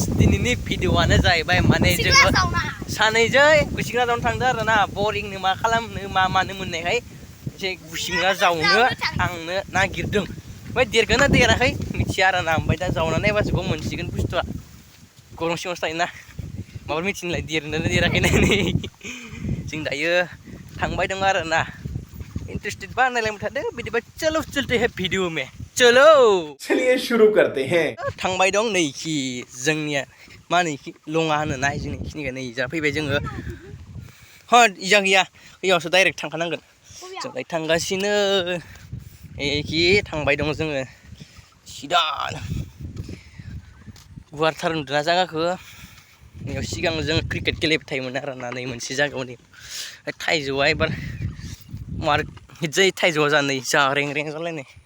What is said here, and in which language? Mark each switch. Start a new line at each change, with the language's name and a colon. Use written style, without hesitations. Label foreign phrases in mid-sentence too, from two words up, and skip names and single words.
Bodo: दिनैनि भिडिअ'आनो जाहैबाय माने जोङो सानैजों गुसिंग्रा जावनो थांदों आरोना बरिंनो मा खालामनो मा मानो मोननायखाय एसे गुसिंग्रा जावनो थांनो नागिरदों ओमफ्राय देरगोन ना देराखै मिथिया आरोना ओमफ्राय दा जावना नायबासो गम मोनसिगोन बुस्थुआ गरम सिङावसो थायोना माबा मिथिनोलाय देरदोंना देराखै नायनै जों दायो थांबाय दं आरोना इंटरेस्टेड बा नायलांबाय थादो बिदिबा
Hindi: चलो चलते हैं वीडियो में चलो चलिए शुरू करते हैं
Bodo: थांबाय दं नैखि जोंनिया मा नैखि लङा होनो ना जोंनि खिनिखौ नै जा फैबाय जोङो ह इजा गैया बैयावसो डाइरेक्ट थांखानांगोन जों दायो थांगासिनो एखि थांबाय दं जोङो सिदा गुवारथार नुदोंना जायगाखौ नैयाव सिगां जों क्रिकेट गेलेबाय थायोमोन आरोना नै मोनसे जायगायाव नै थाइजौआ एबार मार हिटजायो थाइजौआ जा नै जा रें रें जालायनाय